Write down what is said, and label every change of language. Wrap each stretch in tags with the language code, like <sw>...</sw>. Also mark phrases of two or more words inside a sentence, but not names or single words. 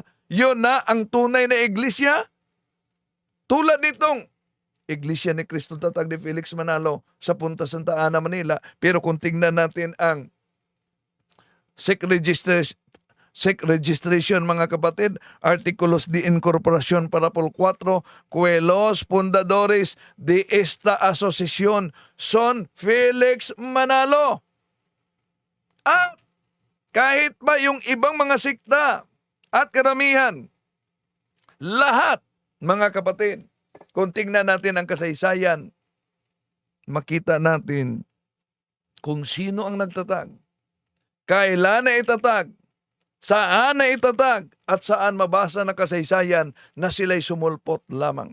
<tl>Yun na ang tunay na iglesia? Tulad nitong Iglesia ni Cristo Tatag ni Felix Manalo sa Punta Santa Ana, Manila. Pero kung tingnan natin ang</tl> <en>SEC registration</en> <tl>mga kapatid,</tl> <es>Artículos de Incorporación para por 4, que los fundadores de esta asociación son Felix Manalo.</es> <tl>At kahit ba yung ibang mga sikta at karamihan, lahat mga kapatid, kung tingnan natin ang kasaysayan, makita natin kung sino ang nagtatag, kailan na itatag, saan na itatag, at saan mabasa na kasaysayan na sila'y sumulpot lamang.</tl>